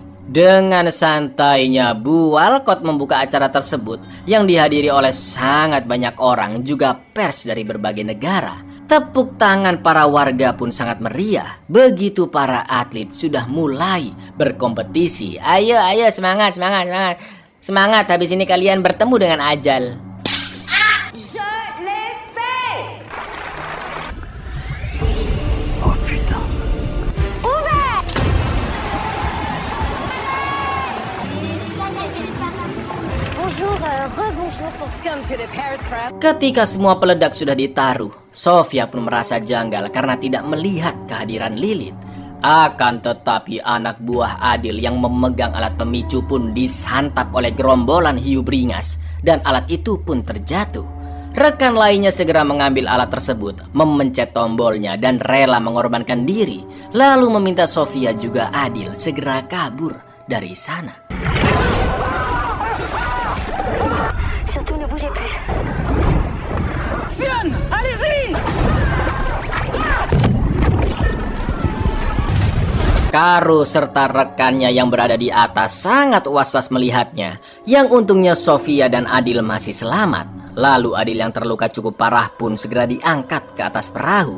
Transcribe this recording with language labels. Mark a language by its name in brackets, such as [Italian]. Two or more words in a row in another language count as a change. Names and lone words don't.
[Indonesian] Dengan santainya, Bu Walcott membuka acara tersebut yang dihadiri oleh sangat banyak orang, juga pers dari berbagai negara. Tepuk tangan para warga pun sangat meriah. Begitu para atlet sudah mulai berkompetisi. Ayo, ayo, semangat, semangat, semangat. Semangat, habis ini kalian bertemu dengan ajal. [French] Je l'ai fait! Bonjour, rebonjour pour [Indonesian] Ketika semua peledak sudah ditaruh, Sofia pun merasa janggal karena tidak melihat kehadiran Lilith. Akan tetapi anak buah Adil yang memegang alat pemicu pun disantap oleh gerombolan hiu beringas dan alat itu pun terjatuh. Rekan lainnya segera mengambil alat tersebut, memencet tombolnya dan rela mengorbankan diri, lalu meminta Sofia juga Adil segera kabur dari sana. [French] Surtout ne bougez plus. Sion, allez-y! [Indonesian] Karo serta rekannya yang berada di atas sangat was-was melihatnya. Yang untungnya Sofia dan Adil masih selamat. Lalu Adil yang terluka cukup parah pun segera diangkat ke atas perahu.